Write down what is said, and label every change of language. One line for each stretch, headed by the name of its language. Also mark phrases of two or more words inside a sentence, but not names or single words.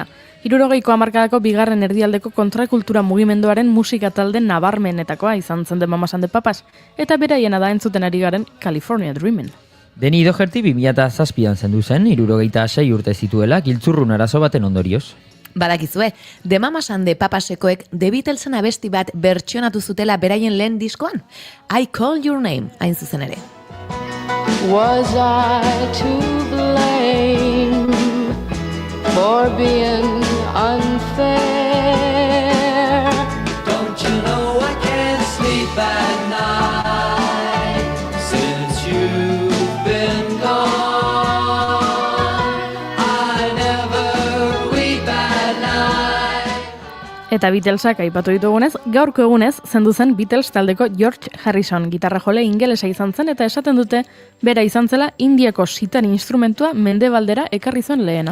Basque: 60ko hamarkadako bigarren erdialdeko kontrakultura mugimenduaren musika talde nabarmenetakoa izan zen The Mamas and the Papas, eta beraiena da entzuten ari garen California Dreamin'. Denny Doherty 2007an zendu zen, 66 urte zituela, giltzurrun arazo baten ondorioz. Badakizue, The Mamas and the Papasekoek The Beatlesen abesti bat bertsionatu zutela beraien lehen diskoan? I Call Your Name, hain zuzen ere.
English: Was I to blame for being unfair? Don't you know I can't sleep at night since you've been gone?
Basque: Eta Beatlesak aipatu ditugunez, gaurko egunez zendu zen Beatles taldeko George Harrison, gitarra jole ingelesa izan zen eta esaten dute bera izan zela Indiako sitar instrumentua mendebaldera ekarri zuen lehena.